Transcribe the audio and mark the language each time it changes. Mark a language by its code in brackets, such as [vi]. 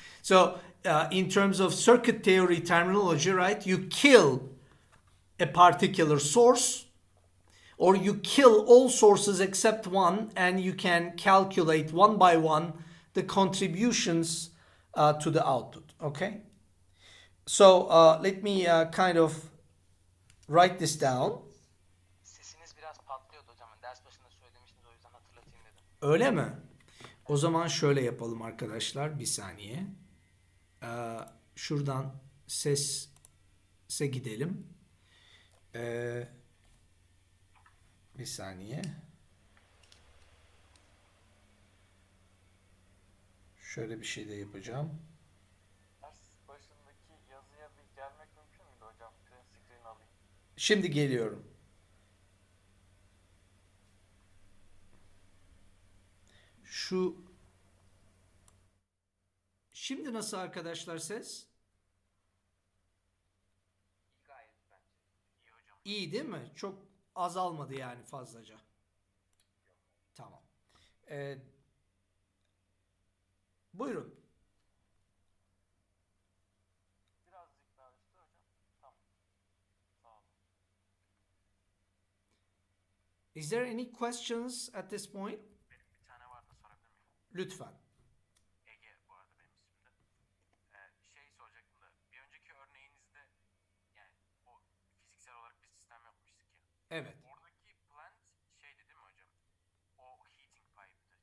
[en] So in terms of circuit theory terminology, right, you kill a particular source, or you kill all sources except one, and you can calculate one by one the contributions to the output, okay? So let me kind of write this down. [tr] Sesiniz biraz patlıyordu hocam. Ders başında söylemiştiniz, o yüzden hatırlatayım dedim. Öyle mi? O zaman şöyle yapalım arkadaşlar. Bir saniye. Şuradan sese gidelim. Bir saniye. Şöyle bir şey de yapacağım. Ders başındaki yazıya bir gelmek mümkün müydü hocam? Print screen alayım. Şimdi geliyorum. Şimdi nasıl arkadaşlar ses? Gayet bence. İyi hocam. İyi değil mi? Çok azalmadı yani fazlaca. Tamam. Buyurun. Birazcık daha üstte hocam. Tamam. Sağ olun. [en] Is there any questions at this point? [tr] Benim bir tane vardı, sorabilir miyim? Lütfen. Ege bu arada benim ismim de. Şey soracaktım da, bir önceki örneğinizde yani o fiziksel olarak bir sistem yapmıştık ya. Evet. Oradaki plant şeydi değil mi hocam? O heating pipe'tı.